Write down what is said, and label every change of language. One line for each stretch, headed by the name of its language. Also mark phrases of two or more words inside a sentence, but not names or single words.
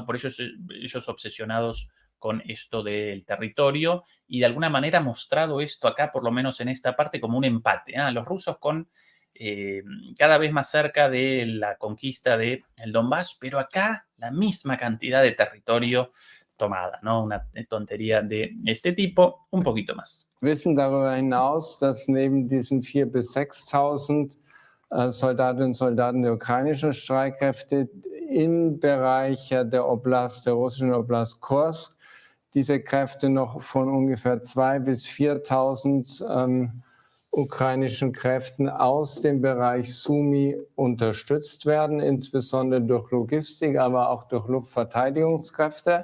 Spanish: Por eso ellos obsesionados con esto del territorio, y de alguna manera mostrado esto acá, por lo menos en esta parte, como un empate. Los rusos con cada vez más cerca de la conquista del Donbass, pero acá la misma cantidad de territorio tomada, ¿no? Una tontería de este tipo, un poquito más.
German: Wissen darüber hinaus, dass neben diesen 4.000 bis 6.000 Soldatinnen und Soldaten der ukrainischen Streitkräfte im Bereich der Oblast, der russischen Oblast Kursk, diese Kräfte noch von ungefähr 2.000 bis 4.000 ukrainischen Kräften aus dem Bereich Sumy unterstützt werden, insbesondere durch Logistik, aber auch durch Luftverteidigungskräfte.